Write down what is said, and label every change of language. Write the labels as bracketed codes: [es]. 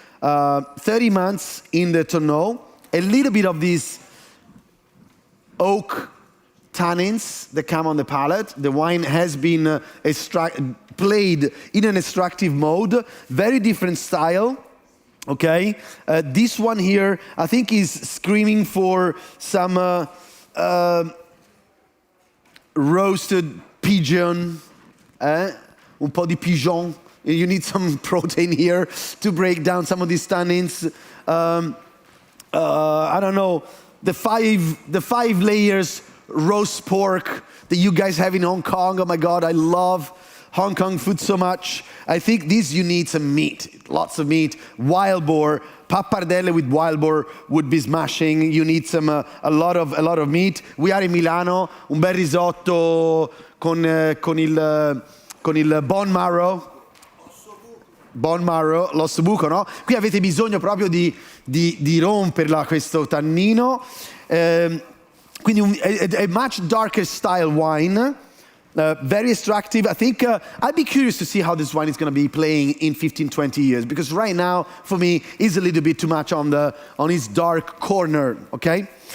[en] 30 months in the tonneau, a little bit of these oak tannins that come on the palate. The wine has been played in an extractive mode, very different style. Okay, this one here, I think, is screaming for some roasted pigeon, [it] un po' di [en] pigeon. You need some protein here to break down some of these tannins. I don't know, the five layers roast pork that you guys have in Hong Kong. Oh my God, I love Hong Kong food so much. I think this you need some meat, lots of meat. Wild boar, pappardelle with wild boar would be smashing. You need some a lot of meat. We are in Milano, [it] un bel risotto con il [en] bone marrow, [it] l'ossobuco, no? Qui avete bisogno proprio di romperla questo tannino. Quindi [en] a much darker style wine. Very extractive. I think I'd be curious to see how this wine is going to be playing in 15, 20 years, because right now, for me, is a little bit too much on its dark corner, okay?